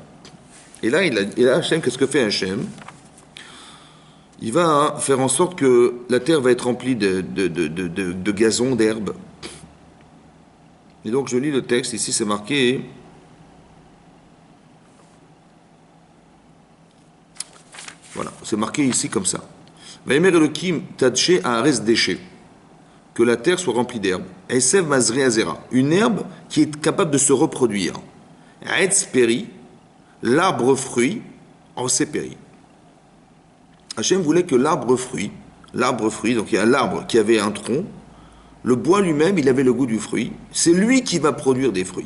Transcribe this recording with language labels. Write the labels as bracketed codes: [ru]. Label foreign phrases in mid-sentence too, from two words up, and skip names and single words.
[fr] Et là, Hachem, qu'est-ce que fait Hachem? Il va faire en sorte que la terre va être remplie de gazon, d'herbe. Et donc je lis le texte, ici c'est marqué, voilà, c'est marqué ici comme ça. [he] ויאמר אלוהים תדשא הארץ דשא, [fr] que la terre soit remplie d'herbe. [he] עשב מזריע זרע, [fr] une herbe qui est capable de se reproduire. [he] עץ פרי, [fr] l'arbre fruit, [he] עושה פרי. [fr] Hachem voulait que l'arbre fruit, donc il y a l'arbre qui avait un tronc, le bois lui-même, il avait le goût du fruit, c'est lui qui va produire des fruits.